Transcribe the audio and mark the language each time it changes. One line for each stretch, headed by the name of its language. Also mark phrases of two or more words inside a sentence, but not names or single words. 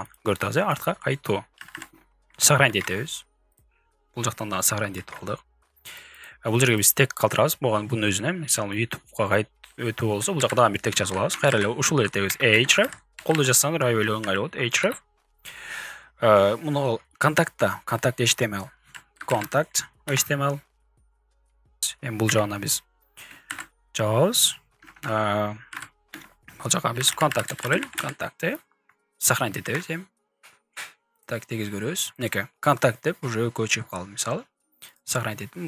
Kyrgyz: Көрдүңүз, артка кайтуу. Сохранить этебиз. Бул жактан да сохранить этип алдык. Бул жерге биз тег калтырабыз. Бунун өзүнө, мисалы, YouTube'га өтүү болсо, бул жакта дагы бир тег жазып алабыз. Кайра эле ушул эле тегибиз href. Колдо жазсаңдар аябай эле оңой болот. href. Муну contact.html. Contact.html. Эми бул жагына биз жабабыз. Бул жака биз контакт деп коелу. Контакты сохранить этебиз эми. Так, тегиз көрөбүз. Неке контакт деп уже экөө чыгып калды, мисалы. Сохранить еттим.